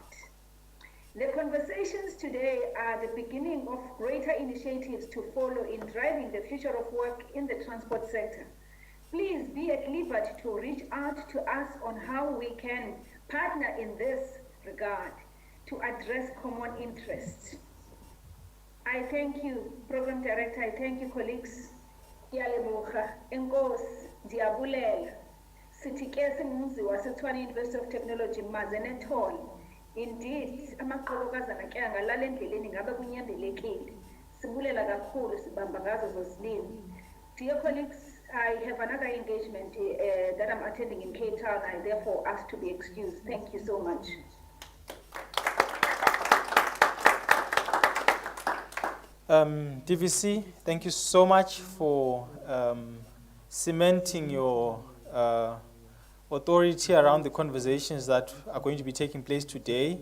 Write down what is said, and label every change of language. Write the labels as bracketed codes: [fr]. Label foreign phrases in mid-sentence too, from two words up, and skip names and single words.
[en] The conversations today are the beginning of greater initiatives to follow in driving the future of work in the transport sector. Please be at liberty to reach out to us on how we can partner in this regard to address common interests. I thank you, Program Director. I thank you, colleagues. [xh] Ngiyaleboga, enkosi, ndiyabulela. Sithi ke singumzi waseTshwane University of Technology maze nethole. Indeed, amaqokazana ke angalala endleleni ngabe kunyembelekile. Sibulela kakhulu sibamba ngazo zozilimi. [en] Dear colleagues, I have another engagement that I'm attending in Cape Town. I therefore ask to be excused. Thank you so much. DVC, thank you so much for cementing your authority around the conversations that are going to be taking place today.